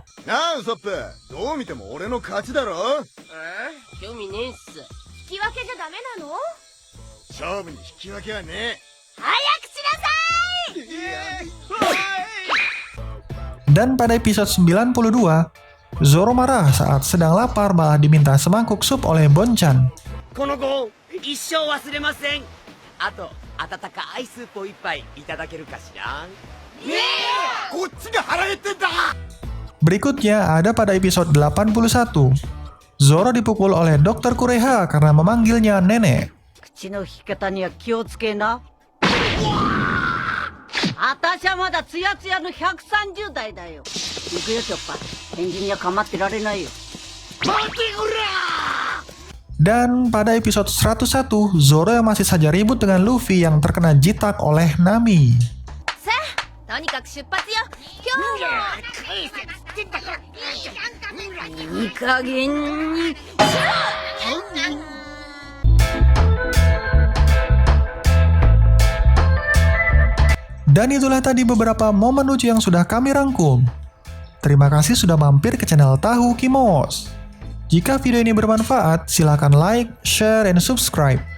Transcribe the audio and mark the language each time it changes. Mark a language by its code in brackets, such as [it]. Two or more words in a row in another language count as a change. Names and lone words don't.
[ja] なあウソップ、どう見ても俺の勝ちだろ。興味ねえっす。引き分けじゃダメなの？勝負に引き分けはね早くしなさい！ [id] Dan pada episode 92, Zoro marah saat sedang lapar malah diminta semangkuk sup oleh Bonchan. [ja] このご恩一生忘れません。あと温かいスープを一杯いただけるかしら。え。こっちが腹減ってんだ。 [id] Berikutnya ada pada episode 81. Zoro dipukul oleh Dr. Kureha karena memanggilnya nenek. [ja] 口の引き方には気をつけな。あたしはまだツヤツヤの130代だよ。行くよチョッパー。返事には構ってられないよ。 [id] Dan pada episode 101, Zoro yang masih saja ribut dengan Luffy yang terkena jitak oleh Nami. [ja] さあとにかく出発よ。今日も。いい加減に。 [id] Dan itulah tadi beberapa momen lucu yang sudah kami rangkum. Terima kasih sudah mampir ke channel Tahu Kimos. Jika video ini bermanfaat, silakan like, share, dan subscribe.